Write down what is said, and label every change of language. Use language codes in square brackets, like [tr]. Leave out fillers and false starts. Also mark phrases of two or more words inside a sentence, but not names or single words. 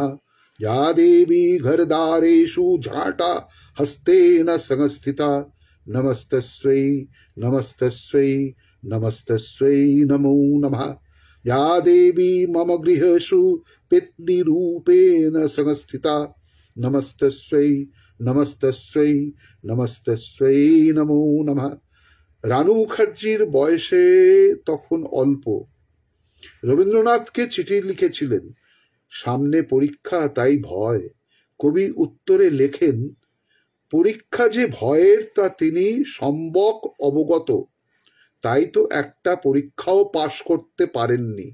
[sa] या देवी घरदारेषु झाटा हस्तेन संस्थिता, नमस्तस्यै नमस्तस्यै नमस्तस्यै नमो नमः। या देवी मम गृहेषु पितृरूपेण संस्थिता, नमस्तस्यै नमस्तस्यै नमस्तस्यै नमो नमः। [bn] রানু মুখার্জির বয়সে তখন অল্প। রবীন্দ্রনাথকে চিঠি লিখেছিলেন, সামনে পরীক্ষা তাই ভয়। কবি উত্তরে লেখেন, পরীক্ষা যে ভয়ের তা তিনি সম্যক অবগত, তাই তো একটা পরীক্ষাও পাশ করতে পারেননি।